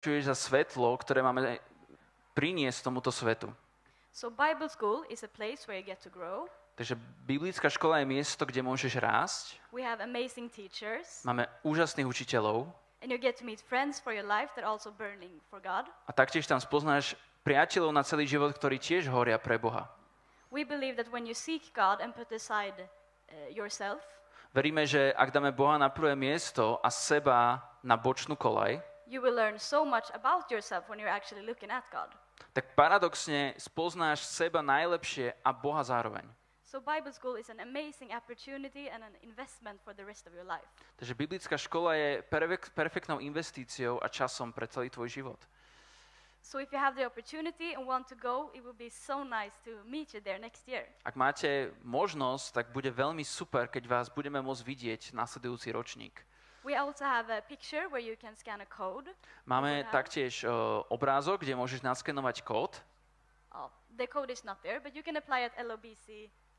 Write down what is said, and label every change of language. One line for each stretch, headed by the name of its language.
Slovak: za svetlo, ktoré máme priniesť tomuto svetu.
English: So Bible school is a place where you get to grow.
Slovak: Takže biblická škola je miesto, kde môžeš rásť.
English: We have amazing teachers.
Slovak: Máme úžasných učiteľov.
English: And you get to meet friends for your life that are also burning for God.
Slovak: A taktiež tam spoznáš priateľov na celý život, ktorí tiež horia pre Boha.
English: We believe that when you seek God and put aside yourself,
Slovak: Veríme, že ak dáme Boha na prvé miesto a seba na bočnú koľaj,
English: you will learn so much about yourself when you're actually looking at God.
Slovak: tak paradoxne spoznáš seba najlepšie a Boha zároveň.
English: So Bible school is an amazing opportunity and an investment for the rest of your life.
Slovak: Takže biblická škola je perfektnou investíciou a časom pre celý tvoj život.
English: So if you have the opportunity and want to go, it would be so nice to meet you there next year.
Slovak: Ak máte možnosť, tak bude veľmi super, keď vás budeme môcť vidieť nasledujúci ročník.
English: We also have a picture where you can scan a code.
Slovak: Máme taktiež obrázok, kde môžeš naskenovať kód.
English: The code is not there, but you can apply at lobc.se.